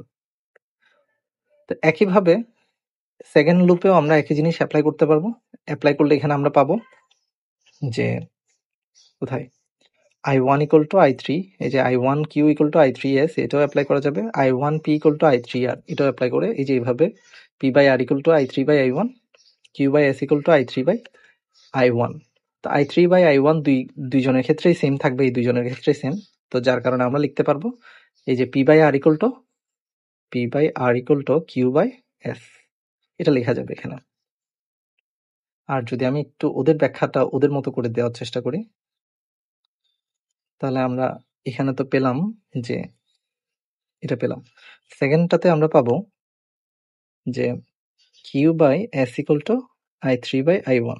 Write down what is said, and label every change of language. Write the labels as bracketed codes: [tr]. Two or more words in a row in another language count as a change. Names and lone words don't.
[bn] তো একইভাবে [en] second loop [bn] আমরা একই জিনিস অ্যাপ্লাই করতে পারবো। অ্যাপ্লাই করলে এখানে আমরা পাবো যে, কোথায়, I1 = I3, এই যে I1Q = I3S, এটাও অ্যাপ্লাই করা যাবে। I1P = I3R, এটাও অ্যাপ্লাই করে এই যে এইভাবে P/R = I3/I1, Q/S = I3/I1। তো I3/I1 দুইজনের ক্ষেত্রেই সেম থাকবে, এই দুইজনের ক্ষেত্রেই সেম। তো যার কারণে আমরা লিখতে পারবো এই যে P/R = Q/S, এটা লেখা যাবে এখানে। আর যদি আমি একটু ওদের ব্যাখ্যাটা ওদের মতো করে দেওয়ার চেষ্টা করি, তাহলে আমরা এখানে তো পেলাম যে, এটা পেলাম, সেকেন্ডটাতে আমরা পাবো যে Q/S = I3/I1।